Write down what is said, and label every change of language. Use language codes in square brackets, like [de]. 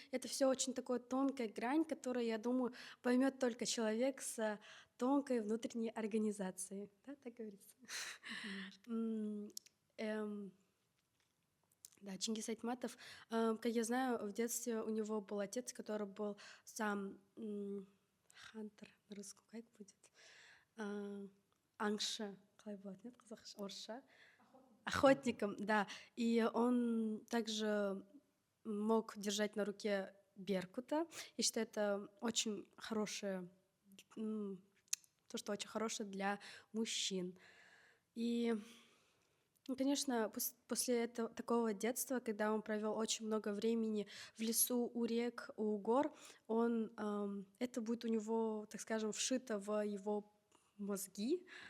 [ru] Это все очень такая тонкая грань, которую, я думаю, поймет только человек с тонкой внутренней организацией. Да, так говорится. М, эм, Да, Чингис Айтматов, как я знаю, в детстве у него был отец, который был сам хантер на русском, как будет? [kk] А, Аңшы, қалай болады, нет, қазақша, орысша? [ru] Охотником, да. И он также мог держать на руке беркута. И что это очень хорошее, то, что очень хорошее для мужчин. И ну, конечно, после этого, такого детства, когда он провел очень много времени в лесу, у рек, у гор, это будет у него, так скажем, вшито в его мозги.